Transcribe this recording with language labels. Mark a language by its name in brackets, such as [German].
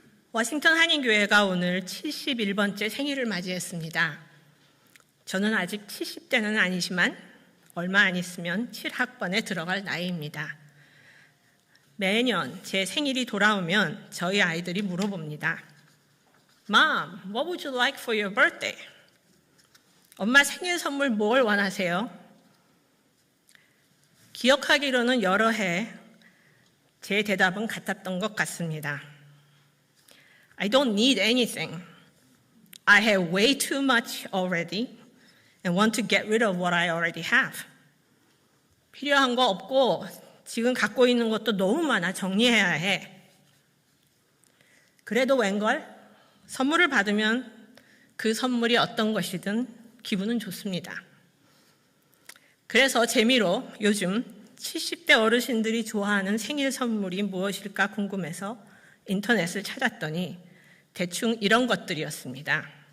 [Korean] 워싱턴 한인교회가 오늘 71번째 생일을 맞이했습니다. 저는 아직 70대는 아니지만 얼마 안 있으면 7학번에 들어갈 나이입니다. 매년 제 생일이 돌아오면 저희 아이들이 물어봅니다. [English] Mom, what would you like for your birthday? [Korean] 엄마 생일 선물 뭘 원하세요? 기억하기로는 여러 해 제 대답은 같았던 것 같습니다. [English] I don't need anything. I have way too much already and want to get rid of what I already have. [Korean] 필요한 거 없고 지금 갖고 있는 것도 너무 많아 정리해야 해. 그래도 웬걸? 선물을 받으면 그 선물이 어떤 것이든 기분은 좋습니다. 그래서 재미로 요즘 70대 어르신들이 좋아하는 생일 선물이 무엇일까 궁금해서 인터넷을 찾았더니 대충 이런 것들이었습니다.